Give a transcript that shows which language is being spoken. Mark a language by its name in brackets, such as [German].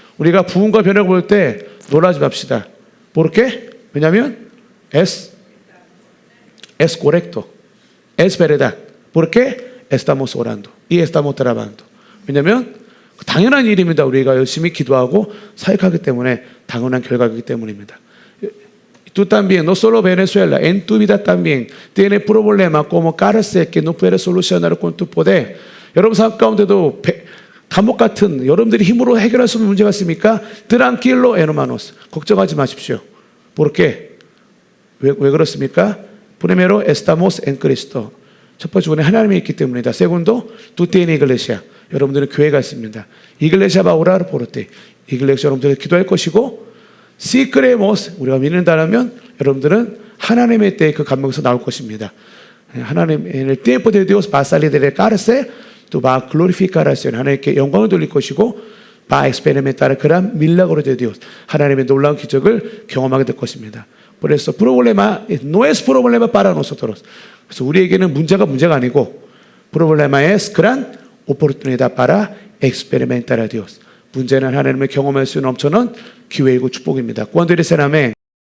[Korean] 우리가 부흥과 변혁을 볼 때 놀라지 맙시다. [Spanish] ¿Por qué? [Korean] 왜냐하면 [Spanish] es correcto, es verdad. ¿Por qué? Estamos orando y estamos trabajando. [Korean] 왜냐하면 당연한 일입니다. 우리가 열심히 기도하고 사역하기 때문에 당연한 결과이기 때문입니다. [Spanish] Tú también, no solo Venezuela, en tu vida también tienes problemas como cárcel que no puedes solucionar con tu poder. [Korean] 여러분 삶 가운데도 감옥 같은 여러분들이 힘으로 해결할 수 없는 문제가 있습니까? [Spanish] Tranquilo, hermanos. [Korean] 걱정하지 마십시오. [Spanish] ¿Por qué? [Korean] 왜 그렇습니까? [Spanish] Primero, estamos en Cristo. [Korean] 첫 번째, 우리는 하나님이 있기 때문이다. [Spanish] Segundo, tú tienes iglesia. [Korean] 여러분들은 교회가 있습니다. [Spanish] Iglesia va a orar por ti. [Korean] Iglesia 여러분들이 기도할 것이고 [Spanish] Si creemos, [Korean] 우리가 믿는다면 여러분들은 하나님의 때에 그 감명에서 나올 것입니다. [Spanish] 하나님, en el tiempo de Dios va a salir de la cárcel, tú vas a glorificar al Señor. [Korean] 하나님께 영광을 돌릴 것이고, [Spanish] va a experimentar el gran milagro de Dios. [Korean] 하나님의 놀라운 기적을 경험하게 될 것입니다. [Spanish] Por eso, problema no es problema para nosotros. [Korean] 그래서 우리에게는 문제가 아니고, [Spanish] problema es gran oportunidad para experimentar a Dios. [Korean] 문제는 하나님을 경험할 수 있는 엄청난 기회이고 축복입니다. [Spanish] Cuando dicen amén.